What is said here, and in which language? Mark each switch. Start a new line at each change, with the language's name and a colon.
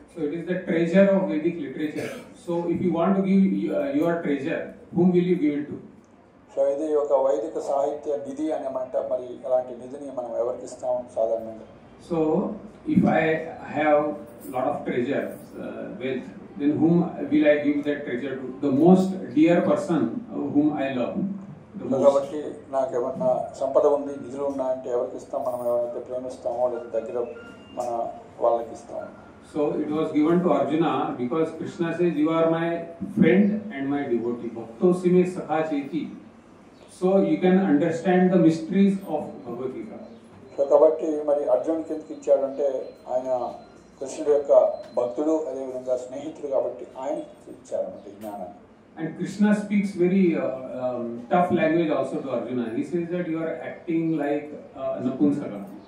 English: So it is the treasure of Vedic literature. So if you want to give your treasure, whom will you give it to?
Telugu: So ఇది ఒక వైదిక సాహిత్య నిధి అనమాట. మరి అలాంటి నిధిని మనం ఎవరికి ఇస్తాం సాధారణంగా?
English: So if I have lot of treasure, wealth, then whom will I give that treasure to? The most dear person whom I love.
Telugu: కాబట్టి నాకు ఏమన్నా సంపద ఉంది, నిధులు ఉన్నా అంటే ఎవరికి ఇస్తాం? మనం ఎవరైతే ప్రేమిస్తామో లేదా దగ్గర మన వాళ్ళకి ఇస్తాం.
English: So it was given to Arjuna because Krishna says, you are my friend and my devotee.
Sanskrit: Bhaktosi me sakha cheti.
English: So you can understand the mysteries of Bhagavad Gita.
Telugu: So కాబట్టి మరి అర్జునుడికి ఎందుకు ఇచ్చాడంటే ఆయన కృష్ణుడి యొక్క భక్తుడు, అదేవిధంగా స్నేహితుడు కాబట్టి ఆయనకి ఇచ్చారన్నమాట ఈ జ్ఞానాన్ని.
English: And Krishna speaks very tough language also to Arjuna. He says that you are acting like Napunsaka.